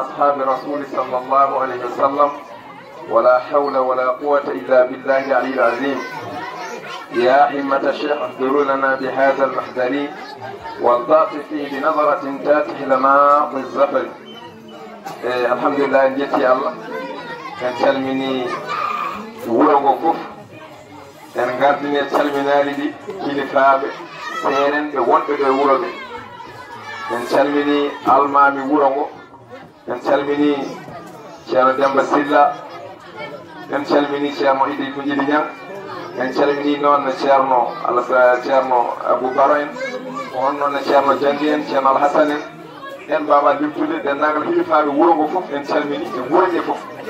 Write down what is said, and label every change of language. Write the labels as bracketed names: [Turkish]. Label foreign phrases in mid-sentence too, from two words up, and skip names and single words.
[Arabic] أصحاب رسول صلى الله عليه وسلم ولا حول ولا قوة إلا بالله العلي العظيم يا حمة الشيخ احضروا لنا بهذا المحضر والتأطف فيه بنظرة تاتي لنا بالظفر [Fula] alhamdulillah en jetti allah en calmini wuro ngo fof en gardini calminari ɗi kilifaɓe seerenɓe wonɓe ɗo e wuro ɓe en calmini almami wuro ngo en calmini ceerno Demba Silla en calmini ceerno Idi ko jiɗi ñang en calmini noon ceerno ceerno Abou Baro en on noon ceerno Diandi en ceerno Alhassane en en baba limtude dendagal hilifaɓe wuro ngo fof en calmini e wuroɗe fof